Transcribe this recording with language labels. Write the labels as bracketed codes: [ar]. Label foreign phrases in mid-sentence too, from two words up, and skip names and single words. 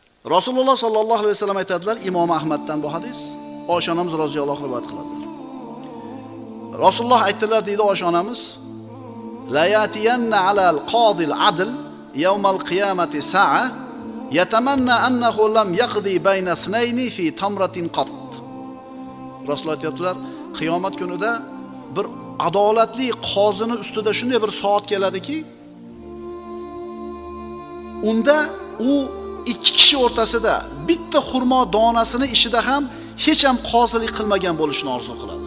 [uz] Rasululloh sallallohu alayhi vasallam aytadilar, Imom Ahmaddan bu hadis, Oysha onamiz roziyallohu anha rivoyat qiladilar. Rasululloh aytdilar deydi Oysha onamiz, [ar] لا يأتين على القاضي العدل يوم القيامة ساعة يتمنى أنه لم يقض بين اثنين في تمرة قط. [uz] Rasululloh aytadilar, qiyomat kunida bir adolatli qozini ustida shunday bir soat keladiki, unda u ikki kishi o'rtasida bitta xurmo donasini ishida ham hech ham qozilik qilmagan bo'lishni orzu qiladi.